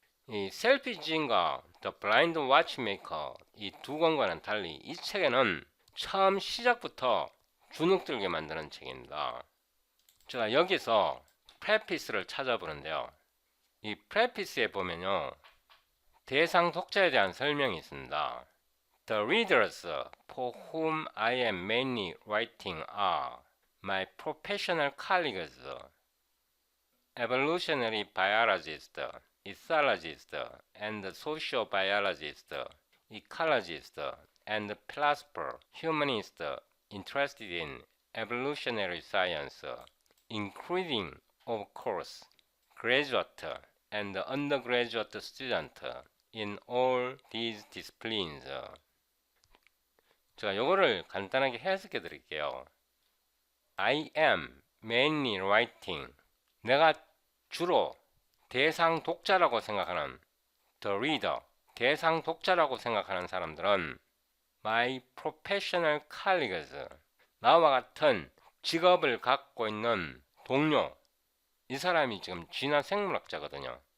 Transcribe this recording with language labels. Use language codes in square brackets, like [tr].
[ko] 이 셀피지인과 The Blind Watchmaker 이 두 권과는 달리 이 책에는 처음 시작부터 주눅들게 만드는 책입니다. 제가 여기서 프레피스를 찾아보는데요. 이 프레피스에 보면요. 대상 독자에 대한 설명이 있습니다. [en] The readers for whom I am mainly writing are my professional colleagues, evolutionary biologists, ethologists, and sociobiologists, ecologists, and philosopher, humanist interested in evolutionary science, including, of course, graduate and undergraduate students in all these disciplines. [ko] 제가 요거를 간단하게 해석해 드릴게요. [en] I am mainly writing. [ko] 내가 주로 대상 독자라고 생각하는 [en] the reader, [ko] 대상 독자라고 생각하는 사람들은 [en] My professional colleagues, [ko] 나와 같은 직업을 갖고 있는 동료, 이 사람이 지금 진화 생물학자거든요.